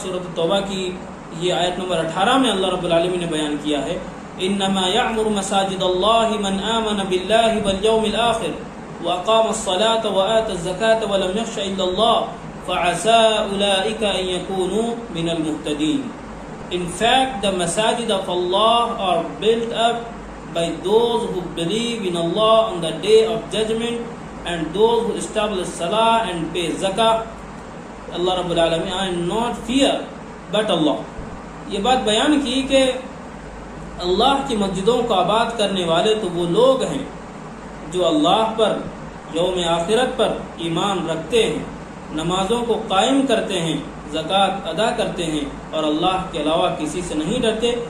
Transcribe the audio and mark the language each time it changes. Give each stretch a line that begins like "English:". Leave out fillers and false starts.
Urdu: سورۃ التوبہ کی یہ آیت نمبر 18 میں اللہ رب العالمین نے بیان کیا ہے
Arabic: انما یعمر مساجد اللہ من آمن باللہ والیوم الآخر واقام الصلاة وآت الزکاة ولم یخش الا اللہ فعسى اولئک ان یکونوا من المہتدین.
English: In fact, the masajid of Allah are built up by those who believe in Allah on the day of judgment and those who establish salah and pay zakah. Allah Rabbul Alamin, and not fear but Allah.
Urdu: یہ بات بیان کی کہ اللہ کی مسجدوں کو آباد کرنے والے تو وہ لوگ ہیں جو اللہ پر، یوم آخرت پر ایمان رکھتے ہیں، نمازوں کو قائم کرتے ہیں، زکوٰۃ ادا کرتے ہیں اور اللہ کے علاوہ کسی سے نہیں ڈرتے.